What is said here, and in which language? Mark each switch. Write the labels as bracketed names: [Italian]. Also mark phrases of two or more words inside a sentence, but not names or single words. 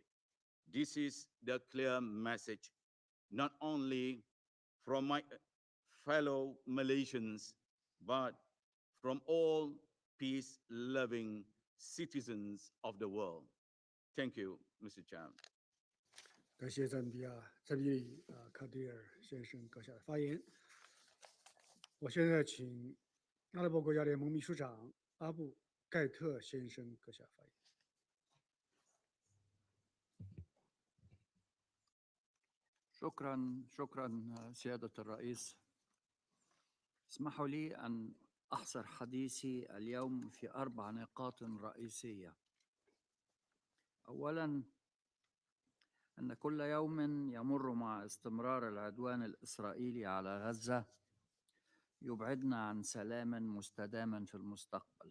[English] This is the clear message, not only from my fellow Malaysians, but from all peace-loving citizens of the world. Thank you, Mr. Chairman. [Chinese] 感谢赞比里卡迪尔先生阁下的发言。我现在请阿拉伯国家联盟秘书长阿布盖特先生阁下发言。 [Arabic] شكرا سيادة الرئيس. اسمحوا لي أن أحصر حديثي اليوم في 4 نقاط رئيسية. أولاً، أن كل يوم يمر مع استمرار العدوان الإسرائيلي على غزة يبعدنا عن سلام مستدام في المستقبل.